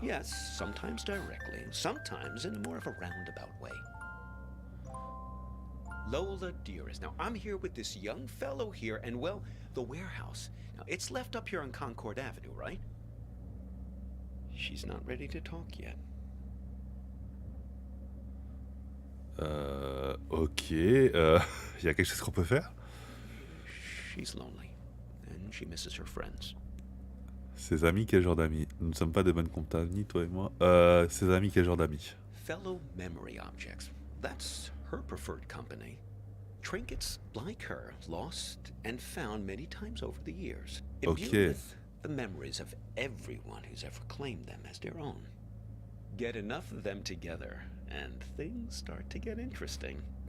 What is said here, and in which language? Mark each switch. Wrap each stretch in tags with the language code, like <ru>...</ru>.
<en>Yes, sometimes directly, sometimes in more of a roundabout way. Lola, dearest, now I'm here with this young fellow here, and well, the warehouse. Now, it's left up here on Concord Avenue, right? She's not ready to talk yet. Ok.</en> <fr>Y a quelque chose qu'on peut faire?</fr> <en>She's lonely, and she misses her friends.</en> <fr>Ses amis, quel genre d'amis? Nous ne sommes pas de bonne compagnie, toi et moi. Ses amis, quel genre d'amis?</fr> <en>Fellow memory objects. That's her preferred company. Trinkets like her, lost and found many times over the years. Imbued with the memories of everyone who's ever claimed them as their own. Get enough of them together, and things start to get interesting.</en>